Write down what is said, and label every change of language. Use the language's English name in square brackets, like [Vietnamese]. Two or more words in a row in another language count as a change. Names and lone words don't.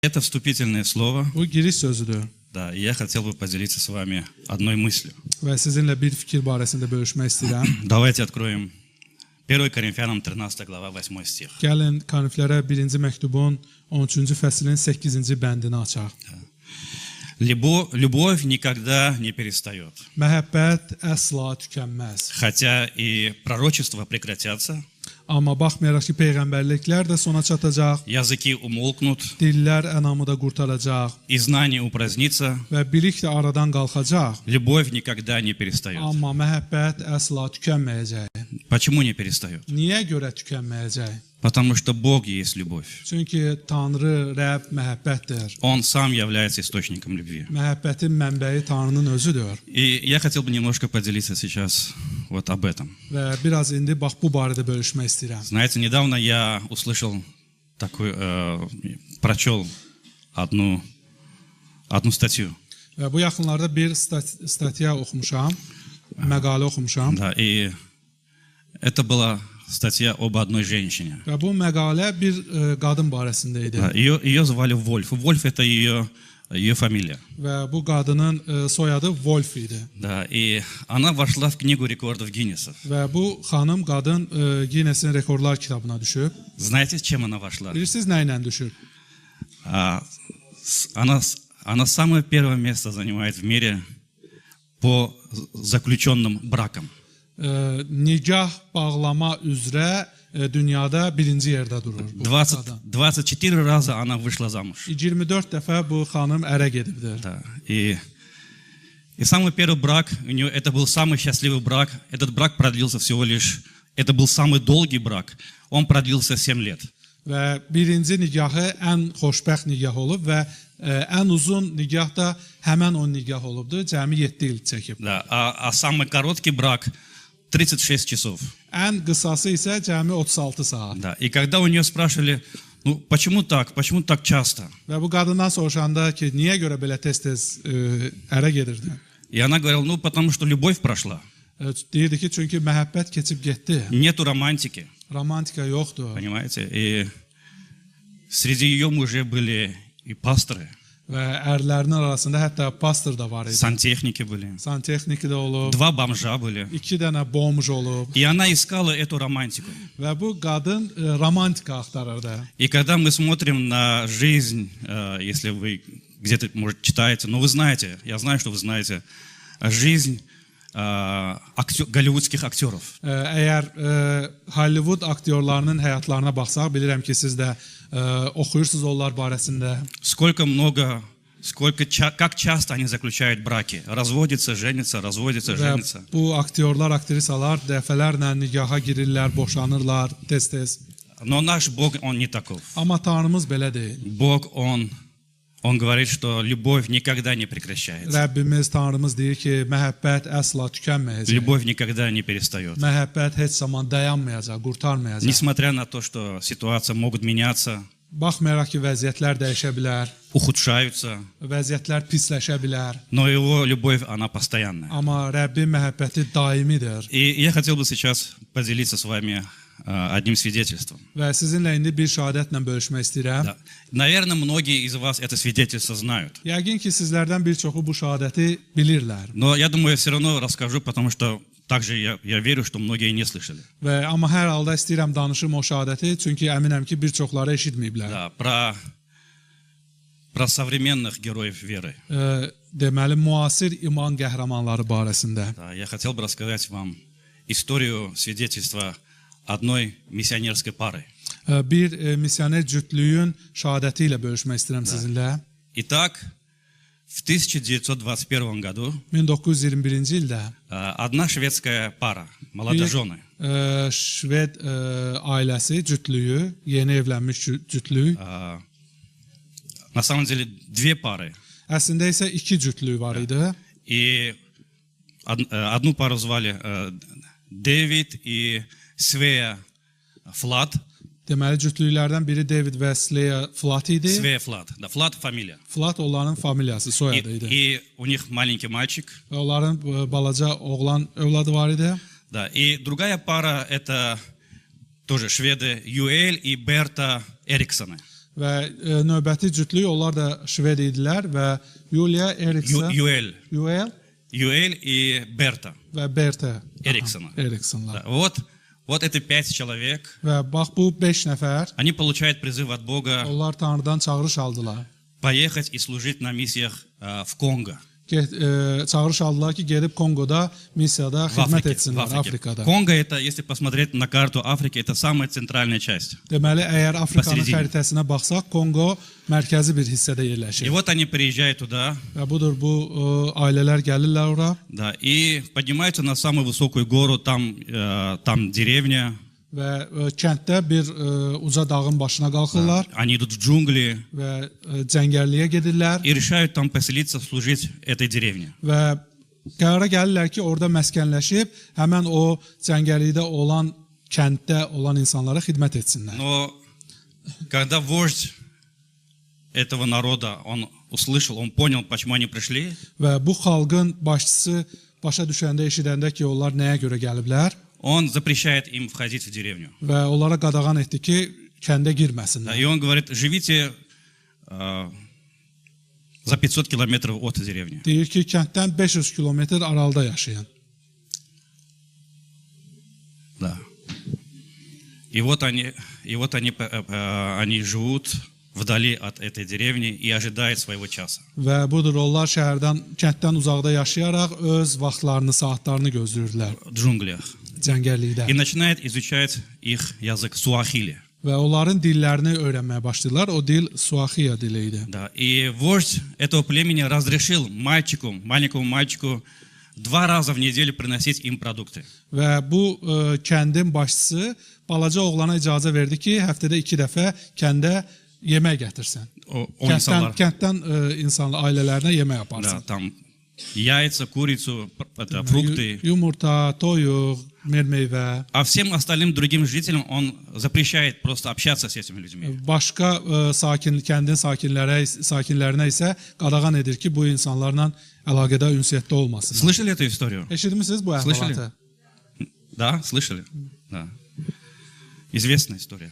[Russian] Это вступительное слово. [Azerbaijani] Bu giriş sözüdür. [Russian] Да, и я хотел бы поделиться с вами одной мыслью. [Azerbaijani] Və sizinlə bir fikir barəsində bölüşmək istəyirəm. [Russian] Давайте откроем 1 Коринфянам 13 глава 8 стих. [Azerbaijani] Gəlin Koniflərə 1-ci məktubun 13-cü fəslinin 8-ci bəndini açaq. [Russian] Любовь никогда не перестает. [Azerbaijani] Məhəbbət əsla tükənməz. [Russian] Хотя и пророчества прекратятся, [Azerbaijani] Amma baxmayaraq ki, peyğəmbərliklər də sona çatacaq, [Russian] языки умолкнут, [Azerbaijani] dillər ənamı da qurtaracaq [Russian] и знание упразднится, [Azerbaijani] və bilik də aradan qalxacaq. [Russian] любовь никогда не перестает. [Azerbaijani] Amma məhəbbət əsla tükənməyəcək. [Russian] Почему не перестает? [Azerbaijani] Niyə görə tükənməyəcək? [Russian] Потому что Бог есть любовь. [Azerbaijani] Çünki Tanrı, Rəbb məhəbbətdir. [Russian] Он сам является источником любви. [Azerbaijani] Məhəbbətin mənbəyi Tanrının özüdür. [Russian] И я хотел бы немножко поделиться сейчас вот об этом. [Azerbaijani] Və biraz indi bax bu barədə bölüşmək istəyirəm. [Russian] Знаете, недавно я услышал прочел одну статью. [Azerbaijani] Və bu yaxınlarda bir statiya oxumuşam, məqalə oxumuşam. [Russian] Да, и это была статья об одной женщине. [Azerbaijani] Və bu məqalə bir qadın barəsində idi. [Russian] Да, ее звали Вольф. Вольф это ее фамилия. [Azerbaijani] Və bu qadının soyadı Wolf idi. [Russian] Да, и она вошла в книгу рекордов Гиннесса. [Azerbaijani] Və bu xanım qadın Guinness-in rekordlar kitabına düşüb. [Russian] Знаете, с чем она вошла? [Azerbaijani] Bilirsiniz nə ilə düşüb? [Russian] Она самое первое место занимает в мире по заключенным бракам. [Azerbaijani] Nigah bağlama üzrə dünyada birinci yerdə durur. [Russian] 24 раза она вышла замуж. [Azerbaijani] 24 dəfə bu xanım ərə gedibdir. [Russian] Да. И самый первый брак, у нее это был самый счастливый брак. Этот брак продлился всего лишь, это был самый долгий брак. Он продлился 7 лет. [Azerbaijani] Və birinci nigahı ən xoşbəxt nigah olub və ən uzun nigah da həmən o nigah olubdur. Cəmi 7 il çəkib. [Russian] Да. А самый короткий брак 36 часов. [Azerbaijani] Ən qısası isə cəmi 36 saat. [Russian] Да. И когда у нее спрашивали, ну почему так часто? [Azerbaijani] Və bu qadından soruşanda ki, niyə görə belə tez-tez ərə gedirdi? [Russian] И она говорила, ну потому что любовь прошла. [Azerbaijani] Deyirdi ki, çünki məhəbbət keçib getdi. [Russian] Нету романтики. [Azerbaijani] Romantika yoxdur. [Russian] Понимаете? И среди ее мужей были и пасторы. [Azerbaijani] Və ərlərinin arasında hətta pastor da var idi. [Russian] Сантехники были. [Azerbaijani] Santexniki də olub. [Russian] 2 бомжа были. [Azerbaijani] 2 dənə bomj olub. [Russian] И она искала эту романтику. [Azerbaijani] Və bu qadın romantika axtarırdı. [Russian] И когда мы смотрим на жизнь, если вы где-то, может, читаете, но вы знаете, я знаю, что вы знаете, жизнь голливудских актеров. [Azerbaijani] Əgər Hollywood aktyorlarının həyatlarına baxsaq, bilirəm ki, siz də oxuyursunuz onlar barəsində. [Russian] Как часто они заключают браки? Разводятся, женятся, разводятся, женятся. [Azerbaijani] Bu aktyorlar, aktrisalar dəfələrlə nigaha girirlər, boşanırlar tez-tez. [Russian] Но наш Бог, Он не таков. [Azerbaijani] Amma Tanrımız belə deyil. [Russian] Бог, Он говорит, что любовь никогда не прекращается. [Azerbaijani] Rəbbimiz, Tanrımız deyir ki, məhəbbət əsla tükənməyəcək. [Russian] Любовь никогда не перестает. [Azerbaijani] Məhəbbət heç zaman dayanmayacaq, qurtarmayacaq. [Russian] Несмотря на то, что ситуации могут меняться, [Azerbaijani] Baxmayaraq ki, vəziyyətlər dəyişə bilər, [Russian] ухудшаются, [Azerbaijani] vəziyyətlər pisləşə bilər, [Russian] но Его любовь, она постоянная. [Azerbaijani] amma Rəbbin məhəbbəti daimidir. [Russian] И я хотел бы сейчас поделиться с вами одним свидетельством. [Azerbaijani] Və sizinlə indi bir şahadətlə bölüşmək istəyirəm. [Russian] Да. Наверное, многие из вас это свидетельство знают. [Azerbaijani] Yəqin ki, sizlərdən bir çoxu bu şahadəti bilirlər. [Russian] Но я думаю, я все равно расскажу, потому что также я верю, что многие не слышали. [Azerbaijani] Amma hər halda istəyirəm danışım o şahadəti, çünki əminəm ki, bir çoxları eşitməyiblər. [Russian] Да, про современных героев веры. [Azerbaijani] Deməli, müasir iman qəhrəmanları barəsində. [Russian] Да, я хотел бы рассказать вам историю свидетельства одной миссионерской пары. [Azerbaijani] Bir missioner cütlüyün şahadəti ilə bölüşmək istəyirəm sizinlə. [Russian] Итак, в 1921 году [Azerbaijani] 1921-ci ildə [Russian] одна шведская пара, молодожены, [Azerbaijani] Şved ailəsi, cütlüyü, yeni evlənmiş cütlük. [Russian] на самом деле 2 пары. [Azerbaijani] Əslində isə 2 cütlük var idi. [Russian] И одну пару звали Дэвид и Свея Флат. [Azerbaijani] Deməli, cütlüklərdən biri David və Sleya Flat idi. [Russian] Свея Флат, да, Флат фамилия. [Azerbaijani] Flat onların familiyası, soyadı idi. [Russian] И у них маленький мальчик. [Azerbaijani] Və onların balaca oğlan övladı var idi. [Russian] Да, и другая пара это тоже шведы Юэль и Берта Эриксоны. [Azerbaijani] və növbəti cütlük onlar da şved idilər və Yulia Erikson, [Russian] Юэль. [Azerbaijani] Yuel [Russian] Юэль и Берта [Azerbaijani] və Berta [Russian] Эриксона. [Azerbaijani] Eriksonlar. [Russian] Да, вот это 5 человек. [Azerbaijani] Və bax bu 5 nəfər [Russian] Они получают призыв от Бога [Azerbaijani] onlar Tanrıdan çağırış aldılar. [Russian] поехать и служить на миссиях в Конго, [Azerbaijani] Çağırış aldılar ki, gedib Kongoda missiyada [Russian] в [Azerbaijani] xidmət [Russian] Африке. [Azerbaijani] etsinlər Afrikada. [Russian] Конго это, если посмотреть на карту Африки, это самая центральная часть. [Azerbaijani] Deməli, əgər Afrikanın [Russian] Посередине. [Azerbaijani] xəritəsinə baxsaq, Kongo mərkəzi bir hissədə [Russian] И [Azerbaijani] yerləşir. [Russian] вот они приезжают туда, [Azerbaijani] Və budur bu ailələr gəlirlər ora [Russian] да, и поднимаются на самую высокую гору, там деревня, [Azerbaijani] və kənddə bir uca dağın başına qalxırlar [Russian] они идут в джунгли [Azerbaijani] və cəngəlliyə gedirlər [Russian] и решают там поселиться, служить этой деревне. [Azerbaijani] və qərara gəlirlər ki, orada məskənləşib həmən o cəngəllikdə olan kənddə olan insanlara xidmət etsinlər. [Russian] Но когда вождь этого народа, он услышал, он понял, почему они пришли, [Azerbaijani] Və bu xalqın başçısı başa düşəndə, eşidəndə ki, onlar nəyə görə gəliblər [Russian] он запрещает им входить в деревню. [Azerbaijani] və onlara qadağan etdi ki, kəndə [Russian] Да, [Azerbaijani] girməsinlər. [Russian] и он говорит, живите за 500 километров от деревни. [Azerbaijani] Deyir ki, kənddən 500 kilometr aralıda yaşayın. [Russian] Да. И вот они живут вдали от этой деревни и ожидают своего часа. [Azerbaijani] Və budur, onlar kənddən uzaqda yaşayaraq öz vaxtlarını, saatlarını gözləyirdilər [Russian] В джунглях. [Azerbaijani] cəngəllikdə. [Russian] И начинает изучать их язык суахили. [Azerbaijani] Və onların dillərini öyrənməyə başladılar. O dil Suaxiya dili idi. [Russian] Да. И вождь этого племени разрешил маленькому мальчику 2 раза в неделю приносить им продукты. [Azerbaijani] Və bu kəndin başçısı balaca oğlana icazə verdi ki, həftədə 2 dəfə kəndə yemək gətirsin. O insanlar. Kənddən insanlar ailələrinə yemək [Russian] Да, [Azerbaijani] aparsın. [Russian] там яйца, курицу, фрукты. [Azerbaijani] Yumurta, toyuq, meyvə. [Russian] А всем остальным другим жителям он запрещает просто общаться с этими людьми. [Azerbaijani] Başqa kəndin sakinlərinə isə qadağan edir ki, bu insanlarla əlaqədə, ünsiyyətdə olmasın. [Russian] Слышали эту историю? [Azerbaijani] Eşitmisiniz bu əhvalatı? [Russian] Да, слышали? Да. Известная история.